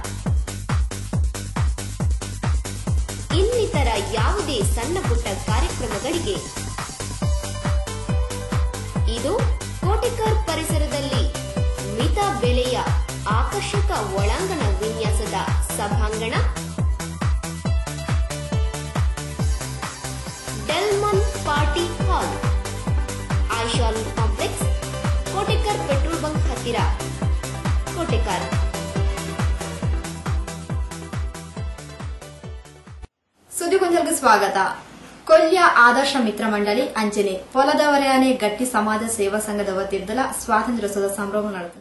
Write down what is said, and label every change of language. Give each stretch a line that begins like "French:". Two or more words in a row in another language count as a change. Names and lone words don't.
Kannada: ಇನ್ನಿತರ ಯಾವುದೇ ಸಣ್ಣ ಪುಟ್ಟ ಕಾರ್ಯಕ್ರಮಗಳಿಗೆ ಇದು ಕೋಟೆಕರ್ ಪರಿಸರದಲ್ಲಿ ಮಿತ ಬೆಲೆಯ ಆಕರ್ಷಕ ಒಳಾಂಗಣ ವಿನ್ಯಾಸದ ಸಭಾಂಗಣ. ಡೆಲ್ಮನ್ ಪಾರ್ಟಿ ಹಾಲ್, ಐಶಾಲ್ ಕಾಂಪ್ಲೆಕ್ಸ್, ಕೋಟೆಕರ್ ಪೆಟ್ರೋಲ್ ಬಂಕ್ ಹತ್ತಿರ, ಕೋಟೆಕರ್. ಸುದ್ದಿಗೊಂಜಲ್ಗೆ ಸ್ವಾಗತ.
Tulu: ಕೊಲ್ಯ ಆದರ್ಶ ಮಿತ್ರ ಮಂಡಳಿ ಅಂಚನೆ ಪೊಲದವರೆಯಾನೆ ಗಟ್ಟಿ ಸಮಾಜ ಸೇವಾ ಸಂಘದ ವತಿರ್ದಲ ಸ್ವಾತಂತ್ರ್ಯೋತ್ಸವದ ಸಂಭ್ರಮ ನಡೆದಿದೆ.